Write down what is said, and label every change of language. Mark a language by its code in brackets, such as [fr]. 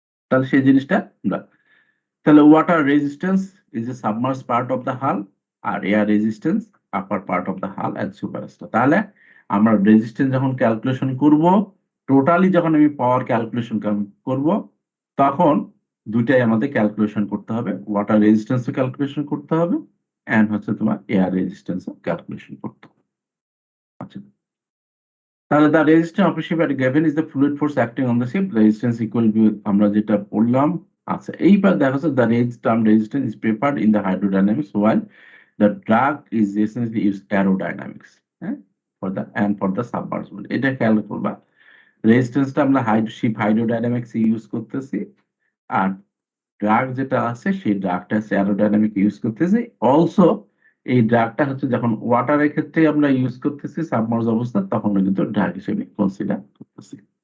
[bn] তাহলে সেই জিনিসটা আমরা, তাহলে [en] Water resistance is a submerge part of the hull, আর air resistance upper part of the hull and superstructure. [bn] তাহলে আমরা রেজিস্ট্যান্স যখন ক্যালকুলেশন করব, টোটালি যখন আমি পাওয়ার ক্যালকুলেশন করব, তখন দুইটাই আমাদের ক্যালকুলেশন করতে হবে, ওয়াটার রেজিস্ট্যান্সও ক্যালকুলেশন করতে হবে এন্ড হচ্ছে তোমার এয়ার রেজিস্ট্যান্সও ক্যালকুলেশন করতে হবে। আচ্ছা, তাহলে [en] the resistance of a ship at given is the fluid force acting on the ship, resistance equal to [bn] আমরা যেটা পড়লাম। আচ্ছা, এইবার দেখা যাচ্ছে [en] the term resistance is preferred in the hydrodynamics while the drag is essentially used aerodynamics, হ্যাঁ, for the submersible। [bn] এটা খেয়াল করবা, রেজিস্ট্যান্সটা আমরা শিপ হাইড্রোডাইনামিক্স ইউজ করতেছি, আর ড্রাগ যেটা আছে সেই ড্রাগটা অ্যারোডাইনামিক ইউজ করতেছি। অলসো এই ড্রাগটা হচ্ছে যখন ওয়াটারের ক্ষেত্রে আমরা ইউজ করতেছি সাবমার্জ অবস্থা, তখন কিন্তু ড্রাগ হিসেবে কনসিডার করতেছি।